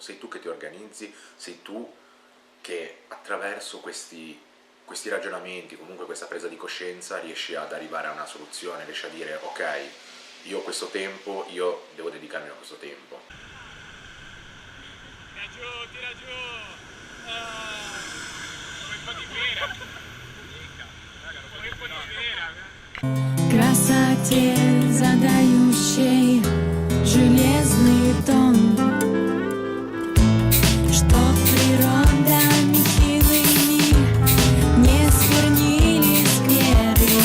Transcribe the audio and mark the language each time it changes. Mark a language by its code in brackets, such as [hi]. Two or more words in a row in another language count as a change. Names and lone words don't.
[it] Sei tu che ti organizzi, sei tu che attraverso questi ragionamenti, comunque questa presa di coscienza, riesci ad arrivare a una soluzione, riesci a dire ok, io ho questo tempo, io devo dedicarmi a questo tempo. Tira giù, come un po' di vera. Come un po' di vera. [ru] Красоте задающей железный тон, чтоб природа нехилыми не сквернили скверы.